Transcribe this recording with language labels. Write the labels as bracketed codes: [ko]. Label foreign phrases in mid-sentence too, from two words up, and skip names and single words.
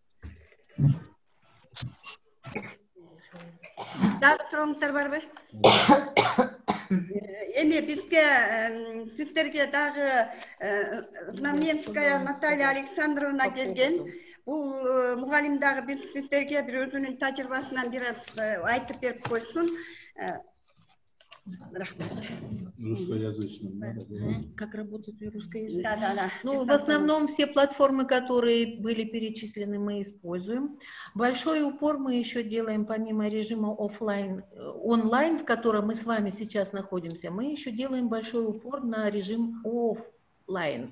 [ky] Дагы сурооңуздар барбы? Эми бизге сиздерге дагы Знаменская Наталья Александровна келген. Бул мугалим дагы биз сиздерге бир өзүнүн тажрыйбасынан бир айтып берип койсун. [ru] Как работает русская язык? Да. Ну, в основном все платформы, которые были перечислены, мы используем. Большой упор мы еще делаем, помимо режима офлайн, онлайн, в котором мы с вами сейчас находимся, мы еще делаем большой упор на режим офлайн.